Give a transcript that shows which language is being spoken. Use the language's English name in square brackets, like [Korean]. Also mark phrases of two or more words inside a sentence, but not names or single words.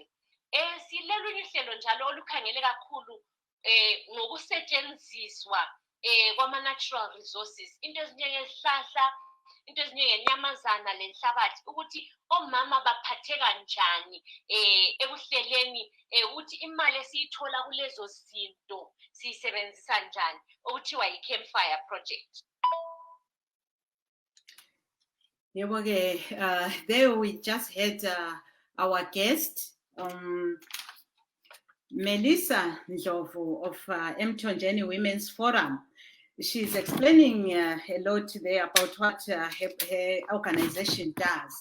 [North Ndebele] Silolunye uhlelo njalo olukhangele kakhulu ngokusetshenziswa kwama- [English] natural resources, [North Ndebele] into ezinjengezihlahla, into ezinjengenyamazana lenhlabathi, ukuthi omama baphatheka njani ekuhleleni ukuthi imali esiyithola kulezo zinto siyisebenzisa njani, okuthiwa yi-Campfire Project. [English] There we just had our guest, Melissa Ndlovu of Mthonjeni Women's Forum. She's explaining a lot there about what her organization does.